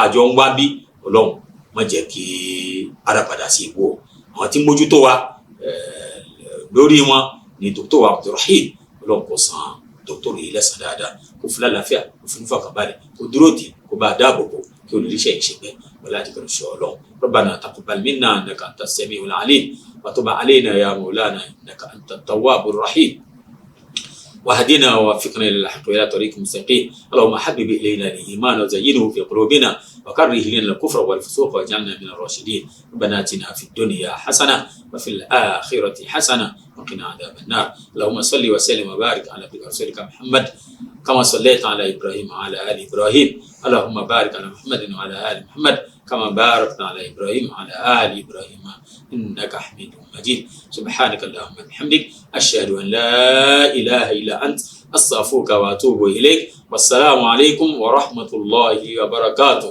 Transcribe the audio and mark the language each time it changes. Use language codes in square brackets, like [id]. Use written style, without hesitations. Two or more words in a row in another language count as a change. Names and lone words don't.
[yo] a jọ ń wá bí Ọlọ́run má jẹ́ kí ara padà sí ìwọ àwọn tí mójútó wa lórí wọn ni dókítà wa Abdulrahim Ọlọ́run kò san dókítà yìí lẹ́san dáadáa kó fún lálàáfíà kó fún nífọ̀kànbalẹ̀ kó dúró tì kó bá a dáàbò bò kí olùdíṣẹ́ yìí ṣe pẹ́ wọlé àdìgbò ṣe Ọlọ́run [ar] ربنا تقبل منا إنك أنت السميع العليم وتب علينا يا مولانا إنك أنت التواب الرحيم واهدنا ووفقنا الى الحق والى طريق مستقيم اللهم حبب الينا الايمان وزينه في قلوبنا وكره الينا الكفر والفسوق واجعلنا من الراشدين ربنا اتنا في الدنيا حسنه وفي الاخره حسنه وقنا عذاب النار اللهم صل وسلم وبارك على رسولك محمد كما صليت على ابراهيم وعلى ال ابراهيم اللهم بارك على محمد وعلى ال محمد كما باركت على ابراهيم وعلى ال ابراهيم انك حميد مجيد سبحانك اللهم وبحمدك اشهد ان لا اله الا انت استغفرك واتوب اليك والسلام عليكم ورحمه الله وبركاته.